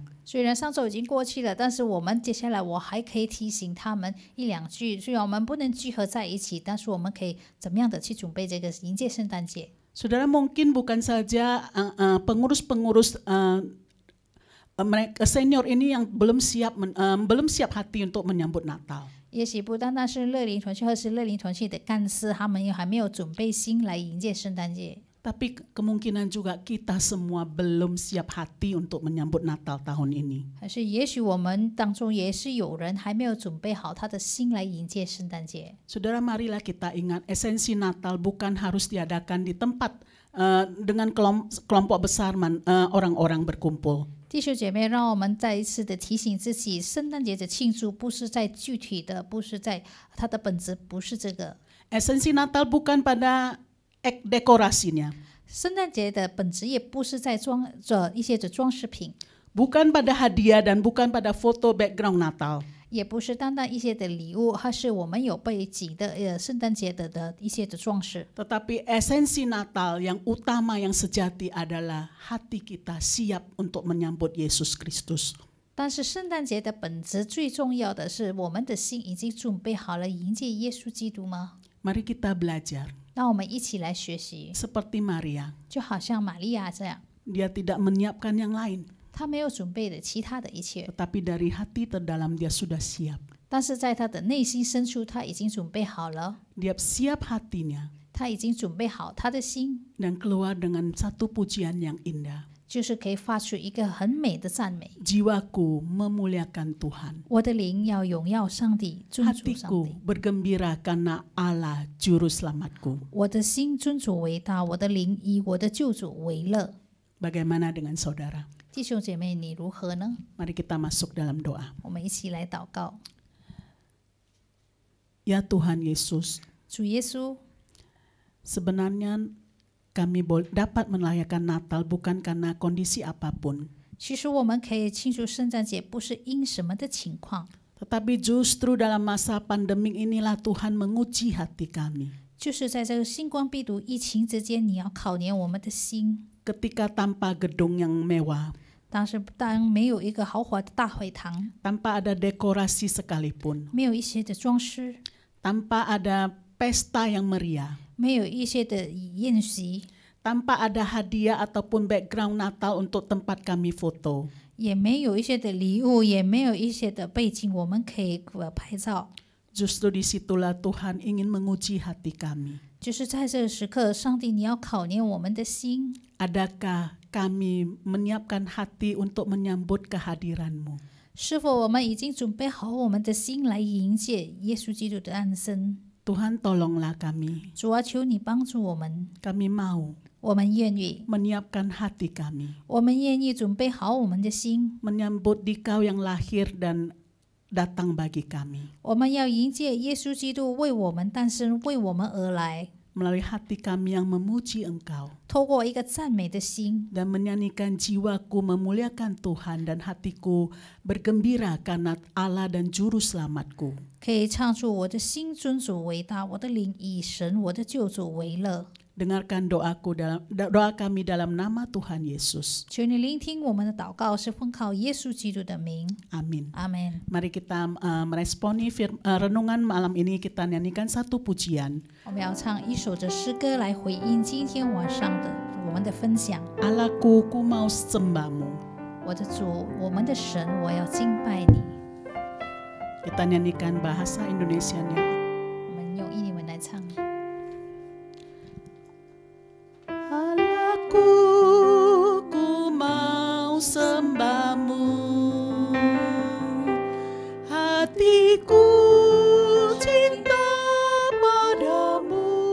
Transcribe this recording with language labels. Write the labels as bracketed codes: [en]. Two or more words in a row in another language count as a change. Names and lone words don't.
[zh] 虽然上周已经过去了，但是我们接下来我还可以提醒他们1-2句。虽然我们不能聚合在一起，但是我们可以怎么样的去准备这个迎接圣诞节。 [id] Saudara, mungkin bukan saja pengurus-pengurus mereka senior ini yang belum siap hati untuk menyambut Natal. [zh] 也许不单单是乐龄团契或是乐龄团契的干事，他们还没有准备心来迎接圣诞节。 [id] Tapi kemungkinan juga kita semua belum siap hati untuk menyambut Natal tahun ini. [zh] 还是也许我们当中也是有人还没有准备好他的心来迎接圣诞节。 [id] Saudara, marilah kita ingat esensi Natal bukan harus diadakan di tempat dengan kelompok besar orang-orang berkumpul. [zh] 弟兄姐妹，让我们再一次的提醒自己，圣诞节的庆祝不是在具体的，不是在它的本质不是这个。 [id] Esensi Natal bukan pada dekorasinya. [zh] 圣诞节的本质也不是在一些的装饰品， [id] Bukan pada hadiah dan bukan pada foto background Natal. [zh] 也不是单单一些的礼物，还是我们有背景的圣诞节的一些的装饰。 [id] Tetapi esensi Natal yang utama yang sejati adalah hati kita siap untuk menyambut Yesus Kristus. [zh] 但是圣诞节的本质最重要的是，我们的心已经准备好了迎接耶稣基督吗？ [id] Mari kita belajar [zh] 让我们一起来学习， [id] seperti Maria. [zh] 就好像玛利亚这样， [id] Dia tidak menyiapkan yang lain, [zh] 她没有准备的其他的一切， [id] tetapi dari hati terdalam dia sudah siap. [zh] 但是在她的内心深处，她已经准备好了， [id] Dia siap hatinya [zh] 她已经准备好她的心， [id] dan keluar dengan satu pujian yang indah. [zh] 就是可以发出一个很美的赞美。 [id] Jiwaku memuliakan Tuhan. [zh] 我的灵要荣耀上帝，尊主上 [id] Hatiku [zh] 帝。 [id] bergembira karena Allah juru selamatku. [zh] 我的心尊主为大，我的灵以我的救主为乐。 [id] Bagaimana dengan saudara? [zh] 弟兄姐妹，你如何呢？ [id] Mari kita masuk dalam doa. [zh] 我们一起来祷告。 [id] Ya Tuhan Yesus, [zh] 主耶稣， [id] sebenarnya kami dapat merayakan Natal bukan karena kondisi apapun, [zh] 其实我们可以庆祝圣诞节，不是因什么的情况， [id] tetapi justru dalam masa pandemik inilah Tuhan menguji hati kami. [zh] 就是在这个新冠病毒疫情之间，你要考验我们的心。 [id] Ketika tanpa gedung yang mewah, [zh] 当没有一个豪华的大会堂， [id] tanpa ada dekorasi sekalipun, [zh] 没有一些的装饰， [id] tanpa ada pesta yang meriah, [zh] 没有一些的宴席， [id] tanpa ada hadiah ataupun background Natal untuk tempat kami foto. [zh] 也没有一些的礼物，也没有一些的背景，我们可以拍照。 [id] Justru disitulah Tuhan ingin menguji hati kami. [zh] 就是在这个时刻，上帝你要考验我们的心， [id] Adakah kami menyiapkan hati untuk menyambut kehadiran-Mu? [zh] 是否我们已经准备好我们的心来迎接耶稣基督的诞生？ [id] Tuhan, tolonglah kami. [zh] 主啊，求你帮助我们， [id] Kami mau [zh] 我们愿意， [id] menyiapkan hati kami, [zh] 我们愿意准备好我们的心， [id] menyambut Dikau yang lahir dan datang bagi kami. [zh] 我们要迎接耶稣基督为我们诞生，为我们而来， [id] Melalui hati kami yang memuji Engkau [zh] 透过一个赞美的心， [id] dan menyanyikan jiwaku memuliakan Tuhan dan hatiku bergembira karena Allah dan juru selamatku. [zh] 可以唱出我的心尊主为大，我的灵以神我的救主为乐。 [id] Dengarkan doa kami dalam nama Tuhan Yesus. [zh] 求你聆听我们的祷告，是奉靠耶稣基督的名。 [id] Amin. [zh] 阿门。 [id] Mari kita meresponi renungan malam ini, kita nyanyikan satu pujian. [zh] 我们要唱一首的诗歌来回应今天晚上的我们的分享。 [id] Allahku, ku mau sembahmu. [zh] 我的主，我们的神，我要敬拜你。 [id] Kita nyanyikan bahasa Indonesianya. [zh] 我们用印尼文来唱。 [id] Allahku, ku mau sembahmu. Hatiku cinta padamu.